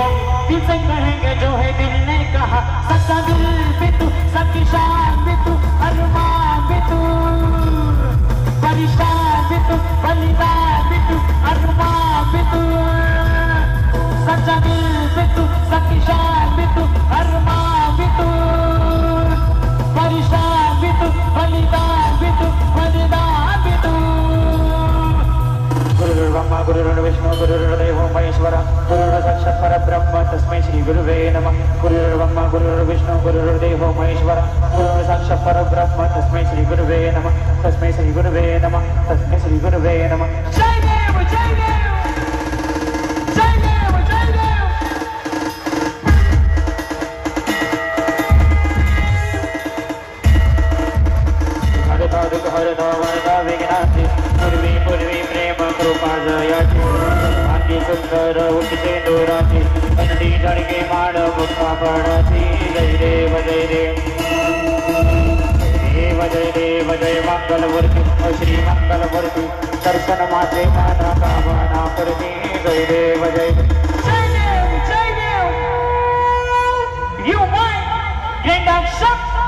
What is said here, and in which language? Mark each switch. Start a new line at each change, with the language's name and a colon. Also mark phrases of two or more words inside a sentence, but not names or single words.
Hindi: दिल से कहेंगे जो है दिल ने कहा, सच्चा दिल भी तू, सच्ची शान भी तू, अरमान भी तू, परेशान भी तू, बलिदान भी तू, अरमान भी तू, सच्चा दिल भी तू, सच्ची शान भी तू, अरमान भी तू, परेशान भी तू, बलिदान भी तू, बलिदान भी तू।
Sanskrit: गुरुर्ब्रह्मा गुरुर्विष्णु गुरुर्देवो महेश्वरः, गुरुर् साक्षात् परब्रह्म तस्मै श्री गुरुवे नमः। गुरुर्ब्रह्मा गुरुर्विष्णु गुरुर्देवो महेश्वरः, गुरुर् साक्षात् परब्रह्म तस्मै श्री गुरुवे नमः। तस्मै श्री गुरुवे नमः। तस्मै श्री गुरुवे नमः।
Marathi: जय देव जय देव जय देव जय देव। हरता दुख हरता वरदा विघ्नाची, पूर्वी पूर्वी प्रेम कृपा जयाची, आधी सुंदर उठते दोराची, अंडी झडके माड मुक्ता पडाची। जय देव जय देव देव जय देव जय मंगलमूर्ती श्री मंगलमूर्ती, दर्शन माझे माना कामना करती। जय देव जय जय देव जय देव।
English: You might gain that shot.